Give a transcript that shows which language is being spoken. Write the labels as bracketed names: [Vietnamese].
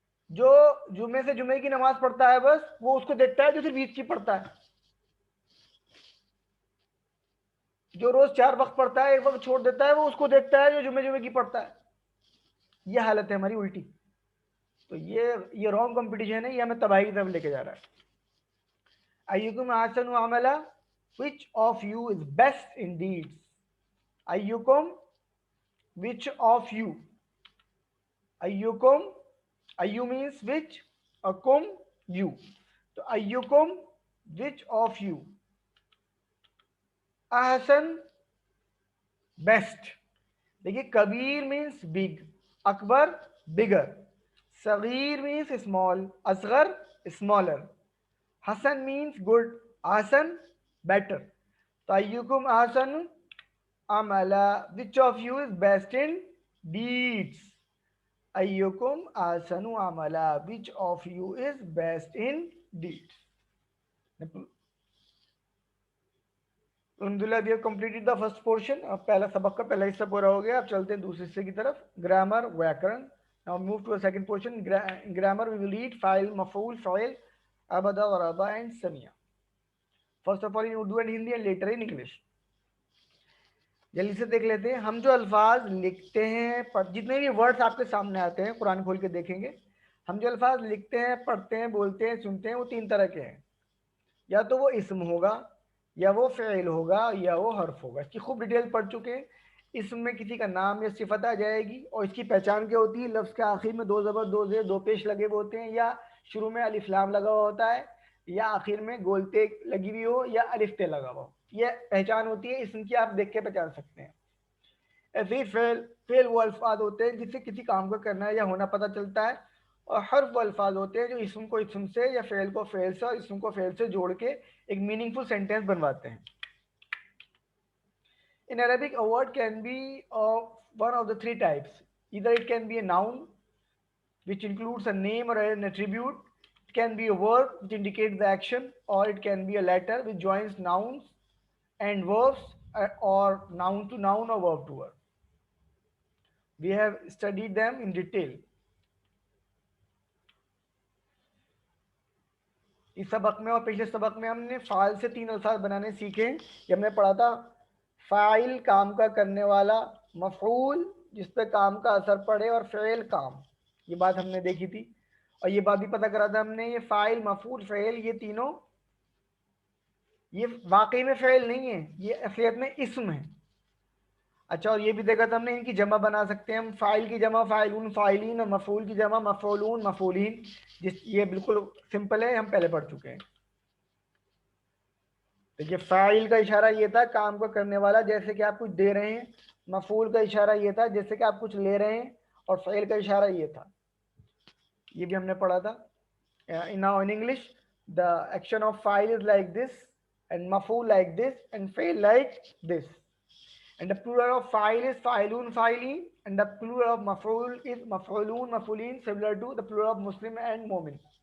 [Urdu] جو جمعے سے جمعے کی نماز پڑھتا ہے بس وہ اس کو دیکھتا ہے جو صرف عید کی پڑھتا ہے. جو روز 4 وقت پڑھتا ہے 1 وقت چھوڑ دیتا ہے وہ اس کو دیکھتا ہے جو جمعے جمعے کی پڑھتا ہے. یہ حالت ہے ہماری الٹی. تو یہ رانگ کمپٹیشن ہے, یہ ہمیں تباہی کی طرف لے کے جا رہا ہے. [Arabic] ایکم احسن عملا, [English] which of you is best in deeds. ایکم, which of you. ایکم, ایو means which, اکم you. تو ایکم, which of you. احسن بیسٹ. دیکھیے کبیر مینس بگ, اکبر بگر, صغیر مینس اسمال, اصغر اسمالر, حسن مینس گڈ, احسن بیٹر. تو [Arabic] ایکم احسن عملا, [English] which of you is best in deeds. [Arabic] ایکم احسن عملا, [English] which of you is best in deeds. الحمد للہ we have completed the first portion. [Urdu] اب پہلا سبق کا پہلا حصہ پورا ہو گیا. اب چلتے ہیں دوسرے حصے کی طرف, grammar, ویاکرن. [English] Now move to a second portion. In grammar we will read فاعل, مفعول, فاعل, ابدا, غرابہ and سمیہ. First of all in Urdu and Hindi and later in English. [Urdu] جلدی سے دیکھ لیتے ہیں. ہم جو الفاظ لکھتے ہیں, جتنے بھی ورڈز آپ کے سامنے آتے ہیں قرآن کھول کے دیکھیں گے, ہم جو الفاظ لکھتے ہیں, پڑھتے ہیں, بولتے ہیں, سنتے ہیں, وہ 3 طرح کے ہیں. یا تو وہ اسم ہوگا, یا وہ فعل ہوگا, یا وہ حرف ہوگا. اس کی خوب ڈیٹیل پڑھ چکے ہیں. اسم میں کسی کا نام یا صفت آ جائے گی, اور اس کی پہچان کیا ہوتی ہے, لفظ کے آخر میں 2 زبر 2 زیر 2 پیش لگے ہوئے ہوتے ہیں, یا شروع میں الف لام لگا ہوا ہوتا ہے, یا آخر میں گول تے لگی ہوئی ہو, یا الف تے لگا ہوا ہو. یہ پہچان ہوتی ہے اسم کی, آپ دیکھ کے پہچان سکتے ہیں. ایسے ہی فعل وہ الفاظ ہوتے ہیں جس سے کسی کام کو کرنا ہے یا ہونا پتہ چلتا ہے. اور حرف وہ الفاظ ہوتے ہیں جو اسم کو اسم سے, یا فعل کو فعل سے, اور اسم کو فعل سے جوڑ کے ایک میننگ فل سینٹینس بنواتے ہیں. [English] In Arabic, a word can be of one of the 3 types. Either it can be a noun, which includes a name or an attribute. It can be a verb, which indicates the action, or it can be a letter, which joins nouns and verbs, or noun to noun or verb to verb. We have studied them in detail. [Urdu] اس سبق میں اور پچھلے سبق میں ہم نے فاعل سے 3 الفاظ بنانے سیکھے. یہ ہم نے پڑھا تھا فاعل کام کا کرنے والا, مفعول جس پہ کام کا اثر پڑے, اور فعل کام. یہ بات ہم نے دیکھی تھی, اور یہ بات بھی پتہ کرا تھا ہم نے, یہ فاعل, مفعول, فعل, یہ تینوں یہ واقعی میں فعل نہیں ہے, یہ اصلیت میں اسم ہے. اچھا, اور یہ بھی دیکھا تھا ہم نے ان کی جمع بنا سکتے ہیں ہم. فاعل کی جمع فاعلون, فاعلین, اور مفعول کی جمع مفعولون, مفعولین. یہ بالکل سمپل ہے, ہم پہلے پڑھ چکے ہیں. دیکھیے فاعل کا اشارہ یہ تھا کام کو کرنے والا, جیسے کہ آپ کچھ دے رہے ہیں. مفعول کا اشارہ یہ تھا جیسے کہ آپ کچھ لے رہے ہیں. اور فعل کا اشارہ یہ تھا, یہ بھی ہم نے پڑھا تھا. [English] Now in English, the action of fa'il is like this, and maf'ul like this, and fa'il like this. And the plural of fa'il is fa'ilun, fa'ilin, and the plural of maf'ul is maf'ulun, maf'ulin, similar to the plural of Muslim and Mu'min.